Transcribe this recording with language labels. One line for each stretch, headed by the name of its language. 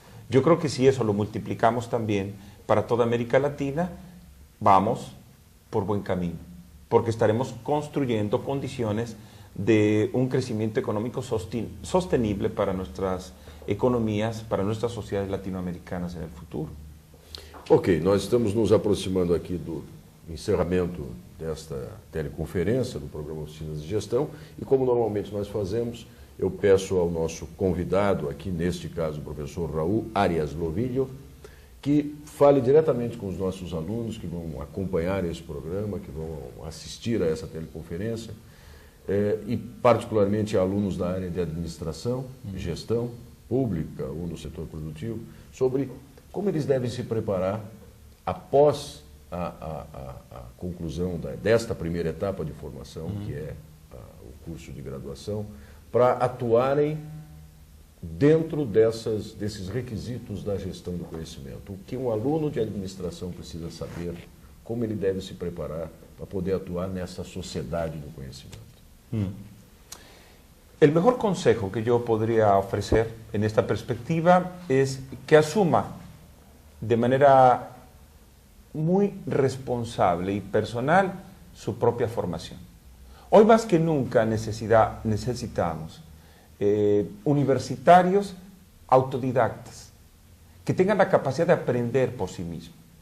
Spanish: Yo creo que si eso lo multiplicamos también para toda América Latina, vamos por buen camino, porque estaremos construyendo condiciones de un crecimiento económico sostenible para nuestras economías, para nuestras sociedades latino-americanas en el futuro.
Portuguese: Ok, nós estamos nos aproximando aqui do encerramento desta teleconferência do programa Oficinas de Gestão e, como normalmente nós fazemos, eu peço ao nosso convidado aqui, neste caso o professor Raul Arias Lovillo, que fale diretamente com os nossos alunos que vão acompanhar esse programa, que vão assistir a essa teleconferência, e particularmente alunos da área de administração, gestão pública ou no setor produtivo, sobre como eles devem se preparar após a conclusão desta primeira etapa de formação, que é o curso de graduação, para atuarem dentro desses requisitos da gestão do conhecimento. O que um aluno de administração precisa saber, como ele deve se preparar para poder atuar nessa sociedade do conhecimento.
Spanish: El mejor consejo que yo podría ofrecer en esta perspectiva es que asuma de manera muy responsable y personal su propia formación. Hoy más que nunca necesitamos universitarios autodidactas que tengan la capacidad de aprender por sí mismos.